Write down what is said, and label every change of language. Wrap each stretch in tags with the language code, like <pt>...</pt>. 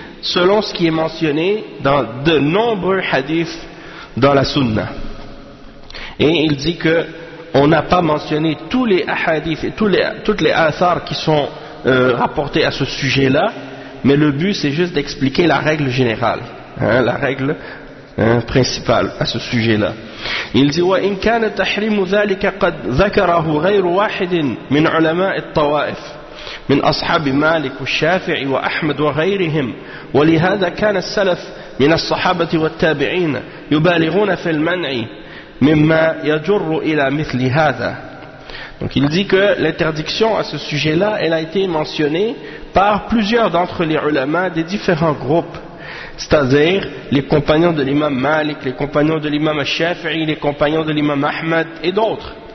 <fr>Selon ce qui est mentionné dans de nombreux hadiths dans la Sunna. Et il dit que on n'a pas mentionné tous les hadiths et toutes les athars qui sont rapportés à ce sujet-là, mais le but c'est juste d'expliquer la règle générale, hein, la règle principale à ce sujet-là. Il dit</fr> <ar>« وَإِنْ كَانَ تَحْرِيمُ ذَلِكَ قَدْ ذَكَرَهُ غَيْرُ وَاحِدٍ مِنْ عُلَمَاءِ الطَّوَائِفِ من أصحاب مالك والشافعي وأحمد وغيرهم ولهذا كان السلف من الصحابة والتابعين يبالغون في المنع مما يجر إلى مثل هذا.</ar> <fr>Donc il dit que l'interdiction à ce sujet-là, elle a été mentionnée par plusieurs d'entre les ulama des différents groupes, c'est-à-dire les compagnons de l'imam Malik, les compagnons de l'imam Shafi'i, les compagnons de l'imam Ahmad et d'autres.</fr>